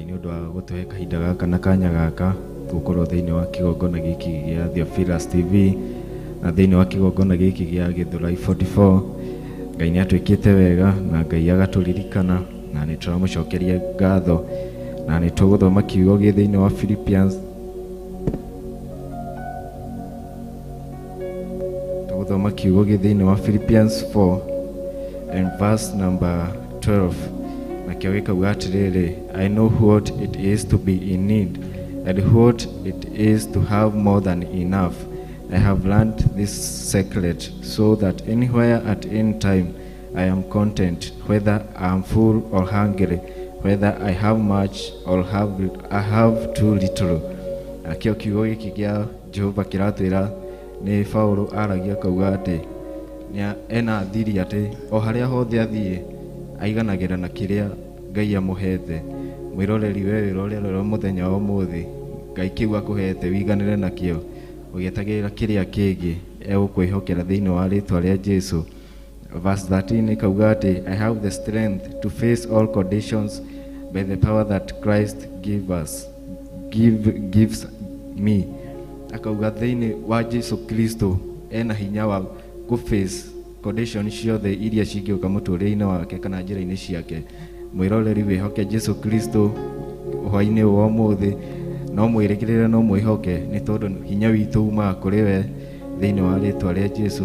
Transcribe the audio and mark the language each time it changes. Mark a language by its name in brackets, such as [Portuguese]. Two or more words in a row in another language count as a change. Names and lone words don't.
[Kikuyu] nĩ ũndũ wa gũtũhe kahinda gaka na kanya gaka gũkorwo thĩinĩ wa kĩgongona gĩkĩ gĩa Theophilus TV na thĩinĩ wa kĩgongona gĩkĩ gĩa Githurai 44. Ngai nĩ atwĩkĩte wega na Ngai agatũririkana na nĩ tũramũcokeria ngatho na nĩ tũgũthoma kiugo gĩ thĩinĩ wa Philippians tũgũthoma kiugo gĩ thĩinĩ wa Philippians 4 [English] and verse number [Kikuyu] 12. Na kĩo gĩkauga atĩrĩrĩ, [English] I know what it is to be in need and what it is to have more than enough. I have learned this secret so that anywhere at any time I am content, whether I am full or hungry, whether I have much or I have too little. [Kikuyu] Na kĩo kiugo gĩkĩ gĩa Jehova kĩratwĩra nĩ Paulo aragia kauga atĩ ena thiri atĩ o harĩa hothe athiĩ aiganagĩra na kĩrĩa Ngai amũhete. Mwĩroreri we wĩrorera mũthenya wa ũmũthĩ Ngai kĩu akũhete wiganĩre nakĩo ũgĩetagĩrĩra kĩrĩa kĩngĩ egũkwĩhokera thĩinĩ wa rĩtwa rĩa Jesũ. [English] Verse 13 [Kikuyu] ikauga atĩ [English] I have the strength to face all conditions by the power that Christ gives me. [Kikuyu] Akauga thĩinĩ wa Jesũ Kristo ena hinya wa [English] face condition [Kikuyu] ciothe iria cingĩũka mũtũrĩre-inĩ wake kana njĩra-inĩ ciake. Mwĩroreri wĩhoke Jesũ Kristo hwa-inĩ wa ũmũthĩ, no mwĩrĩgĩrĩre no mwĩhoke nĩ tondũ hinya witũ umaga kũrĩ we thĩinĩ wa rĩtwa rĩa Jesũ.